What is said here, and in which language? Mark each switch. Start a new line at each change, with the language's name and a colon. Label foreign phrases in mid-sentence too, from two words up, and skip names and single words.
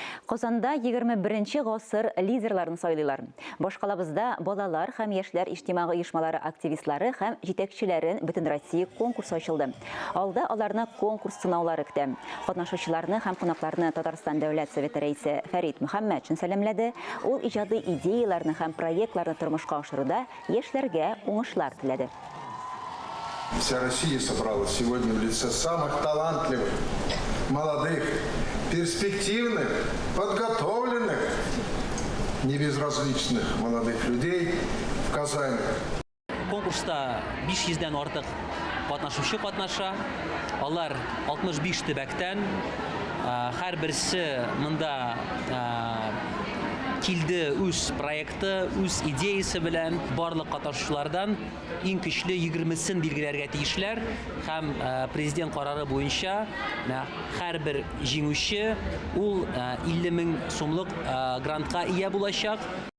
Tatar: Казанда 21-нче гасыр лидерларын сайлыйлар. Башкалабызда балалар һәм яшьләр иҗтимагый оешмалары активистлары һәм җитәкчеләрен бөтен Россия конкурсы ачылды. Алда аларны конкурс сынаулары көтә. Катнашучыларны һәм кунакларны Татарстан дәүләт советы рәисе Фәрит Мөхәммәтшин сәламләде. Ул иҗади идеяларны һәм проектларны тормышка ашыруда яшьләргә уңышлар теләде.
Russian: Вся Россия собралась сегодня в лице самых талантливых, молодых, перспективных, подготовленных, небезразличных молодых людей в Казани.
Tatar: Конкурста 500-дән артык катнашучы катнаша. Алар 65 төбәктән, һәр берсе монда килде үз проекты, үз идеясы белән барлык катнашучылардан иң көчле 20-сен билгеләргә тиешләр һәм президент карары буенча һәр бер җиңүче ул 50 000 сумлык грантка ия булачак.